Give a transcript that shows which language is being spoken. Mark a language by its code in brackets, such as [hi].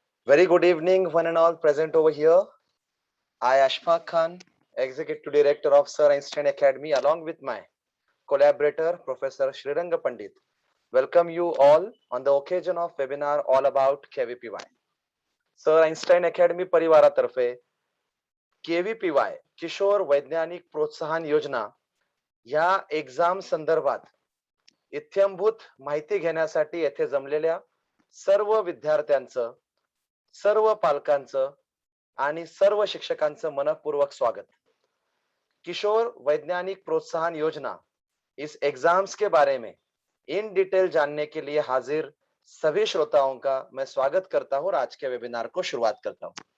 [en] Very good evening, one and all present over here. I, Ashfaq Khan, Executive Director of Sir Einstein Academy, along with my collaborator, Professor Sriranga Pandit, welcome you all on the occasion of webinar all about KVPY. [mr] Sir Einstein Academy परिवारातर्फे KVPY Kishore वैज्ञानिक प्रोत्साहन योजना या exam संदर्भात इत्थंभूत माहिती घेण्यासाठी येथे जमलेल्या सर्व विद्यार्थ्यांचं, सर्व पालकांचं आणि सर्व शिक्षकांचं मनपूर्वक स्वागत. [hi] किशोर वैज्ञानिक प्रोत्साहन योजना इस एग्जाम्स के बारे में इन डिटेल जानने के लिए हाजिर सभी श्रोताओं का मैं स्वागत करता हूं और आज के वेबिनार को शुरुआत करता हूं.